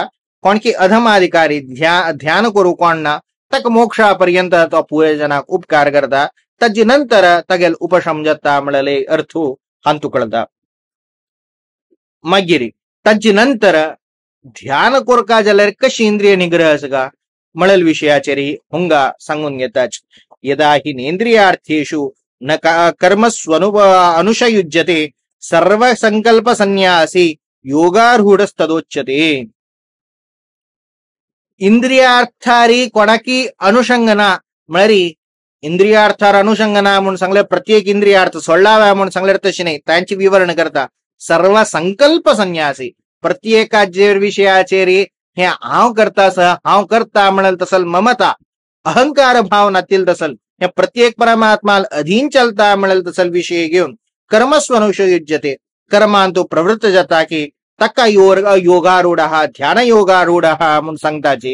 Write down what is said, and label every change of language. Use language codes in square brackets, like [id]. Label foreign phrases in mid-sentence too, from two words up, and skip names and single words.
[kok] कोणकी अधमाधिकारी ध्यान करू कोण ना ताका मोक्षा पर्यंत तो पुरे जनाक उपकार करता. ताजे नंतर तागेल उपशम जाता म्हणले अर्थ हांतू कळटा. मागीर ताजे नंतर ध्यान कोरका जाल्यार कशी इंद्रिय निग्रह आसगा म्हणल विशयाचेर हुंगा सांगून घेताच. [sa] यदा हि नेंद्रियार्थेषु न कर्मस्वनु अनुशयुज्यते सर्व संकल्प संन्यासी योगारूढस्तदोच्यते. [kok] इंद्रियार्थारी कोणाकी अनुषंगना म्हळ्यार इंद्रियार्थार अनुषंगना म्हणून सांगल्यार प्रत्येक इंद्रियार्थ सोडलाव्या म्हणून सांगल्यार तशें न्ही. तांची विवरण करता [sa] सर्व संकल्प संन्यासी [kok] प्रत्येकाचेर विशयाचेर हे हांव करता हांव करता म्हणल तसल ममता अहंकार भाव नातील तसल हे प्रत्येक परमात्मा अधीन चलता म्हणल तसल विषय घेऊन कर्मस्वनुषयुज्यते कर्मांतू प्रवृत्त जाता की ताका योगारूढ ध्यान योगारूढ म्हणून सांगताची.